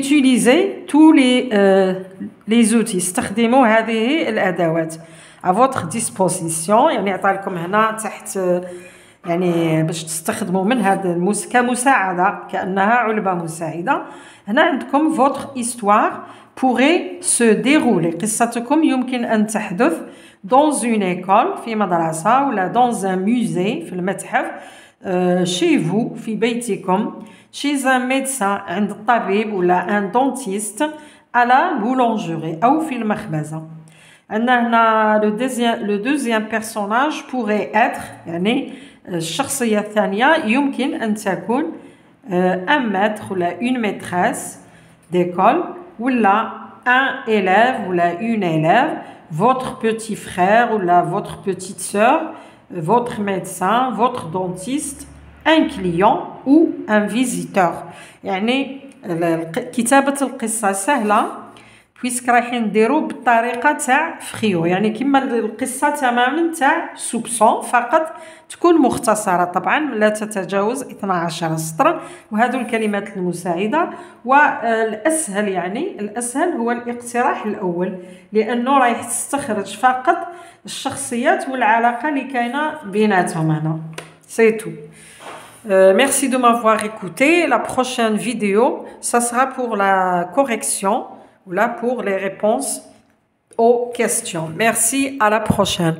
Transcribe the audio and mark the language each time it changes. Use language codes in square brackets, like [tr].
[fr] utilisez tous les outils [ar] استخدموا هذه الأدوات [fr] à votre disposition [ar] يعني أعطالكم هنا تحت يعني باش تستخدموا من هذا كمساعدة كأنها علبة مساعدة. هنا عندكم [fr] votre histoire pourrait se dérouler [ar] قصتكم يمكن أن تحدث [fr] dans une école [ar] في مدرسة ولا [fr] dans un musée [ar] في المتحف [fr] chez vous [ar] في بيتكم [fr] chez un médecin [ar] عند الطبيب ولا [fr] un dentiste à la boulangerie [ar] أو في المخبزة. عندنا [fr] le deuxième personnage pourrait être [ar] يعني الشخصية الثانية يمكن أن تكون [fr] un maître ou une maîtresse d'école ou là un élève ou là une élève, votre petit frère ou là votre petite sœur, votre médecin, votre dentiste, un client ou un visiteur. [ar] يعني كتابة القصة سهلة بويسك رايحين نديرو بالطريقة تاع فخيو، يعني كما القصة تماما تاع سوبسون، فقط تكون مختصرة، طبعا لا تتجاوز 12 سطر، وهذو الكلمات المساعدة. والأسهل يعني الأسهل هو الاقتراح الأول، لأنه رايح تستخرج فقط الشخصيات والعلاقة اللي كاينة بيناتهم هنا. [fr] سي تو. Merci de m'avoir écouté. La prochaine vidéo, ça sera pour la correction ou là pour les réponses aux questions. Merci, à la prochaine.